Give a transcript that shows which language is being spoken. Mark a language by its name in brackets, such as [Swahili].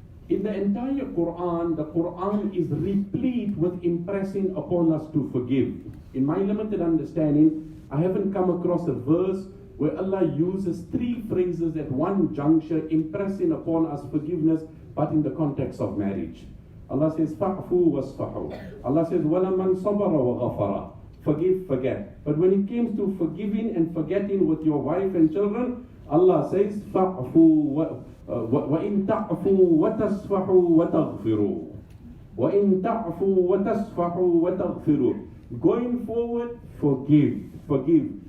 [English] In the entire Qur'an, the Qur'an is replete with impressing upon us to forgive. In my limited understanding, I haven't come across a verse where Allah uses three phrases at one juncture, impressing upon us forgiveness, but in the context of marriage. Allah says, [Arabic] فَعْفُوا وَاصْفَحُوا. [English] Allah says, [Arabic] وَلَمَنْ صَبَرَ وَغَفَرَ. [English] Forgive, forget. But when it comes to forgiving and forgetting with your wife and children, Allah says, [Arabic] فَعْفُوا وَإِن تَعْفُوا وَتَصْفَحُوا وَتَغْفِرُوا. وَإِن تَعْفُوا وَتَصْفَحُوا وَتَغْفِرُوا. [English] Going forward, forgive, forgive.